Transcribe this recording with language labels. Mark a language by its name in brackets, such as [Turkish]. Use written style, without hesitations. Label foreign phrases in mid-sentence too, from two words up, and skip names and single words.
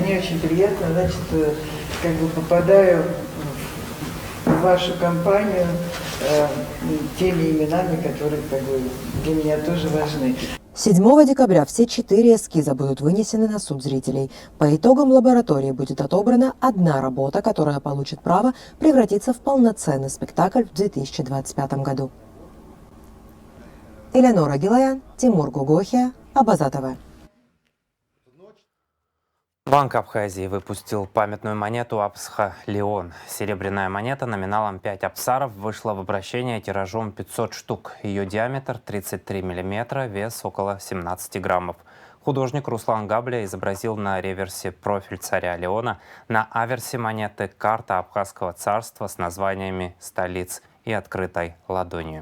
[Russian] Мне очень приятно, значит, как бы попадаю в вашу компанию теми именами, которые как бы, для меня тоже важны. 7 декабря все 4 эскиза будут вынесены на суд зрителей. По итогам лаборатории будет отобрана одна работа, которая получит право превратиться в полноценный спектакль в 2025 году. Элеонора Гилаян, Тимур Гугохия, Абаза ТВ. Банк Абхазии выпустил памятную монету Абсха Леон. Серебряная монета номиналом 5 абсаров вышла в обращение тиражом 500 штук. Ее диаметр 33 мм, вес около 17 граммов. Художник Руслан Габля изобразил на реверсе профиль царя Леона, на аверсе монеты карта Абхазского царства с названиями столиц и открытой ладонью.